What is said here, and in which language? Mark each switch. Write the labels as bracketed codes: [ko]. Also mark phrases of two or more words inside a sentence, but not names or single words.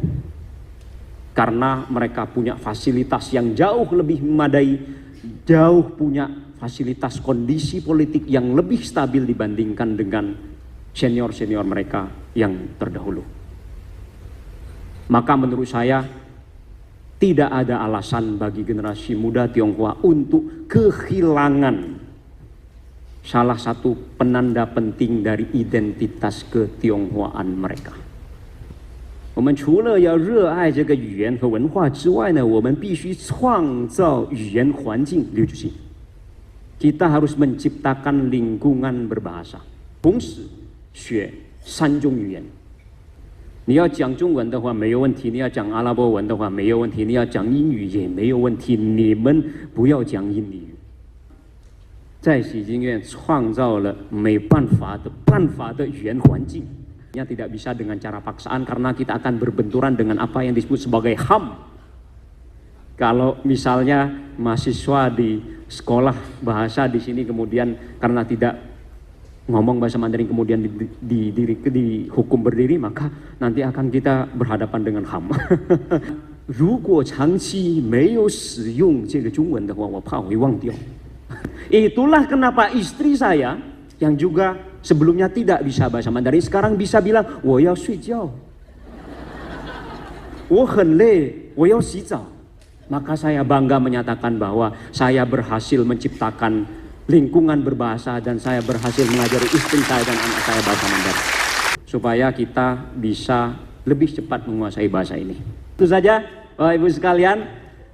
[id] Karena mereka punya fasilitas yang jauh lebih memadai, jauh punya fasilitas kondisi politik yang lebih stabil dibandingkan dengan senior-senior mereka yang terdahulu. Maka menurut saya tidak ada alasan bagi generasi muda Tionghoa untuk kehilangan salah satu penanda penting dari identitas ketionghoaan mereka. [zh] 我们除了要热爱这个语言和文化之外呢，我们必须创造语言环境。 [id] Kita harus menciptakan lingkungan berbahasa， [zh] 同时学3种语言。你要讲中文的话没有问题，你要讲阿拉伯文的话没有问题，你要讲英语也没有问题。你们不要讲印尼语。在喜经院创造了没办法的语言环境。 [id] Tidak bisa dengan cara paksaan karena kita akan berbenturan dengan apa yang disebut sebagai HAM. Kalau misalnya mahasiswa di sekolah bahasa di sini kemudian karena tidak ngomong bahasa Mandarin kemudian dihukum berdiri, maka nanti akan kita berhadapan dengan HAM. [zh] 如果长期没有使用这个中文的话，我怕会忘掉。 [id] Itulah kenapa istri saya yang juga sebelumnya tidak bisa bahasa Mandarin sekarang bisa bilang [zh] 我要睡觉，我很累，我要洗澡。 [id] Maka saya bangga menyatakan bahwa saya berhasil menciptakan lingkungan berbahasa dan saya berhasil mengajari istri saya dan anak saya bahasa Mandarin supaya kita bisa lebih cepat menguasai bahasa ini. Itu saja Bapak Ibu sekalian.